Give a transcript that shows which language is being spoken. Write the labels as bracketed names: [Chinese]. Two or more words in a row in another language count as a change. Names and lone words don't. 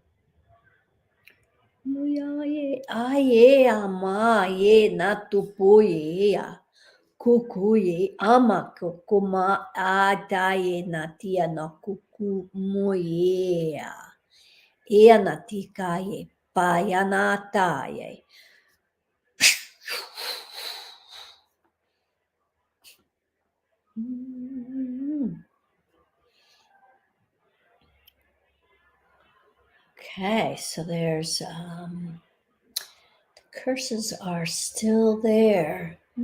[English] Kukuye ama kukuma adaye natia no kuku moye. Ea natikaye payanataye. Okay, so there's the curses are still there.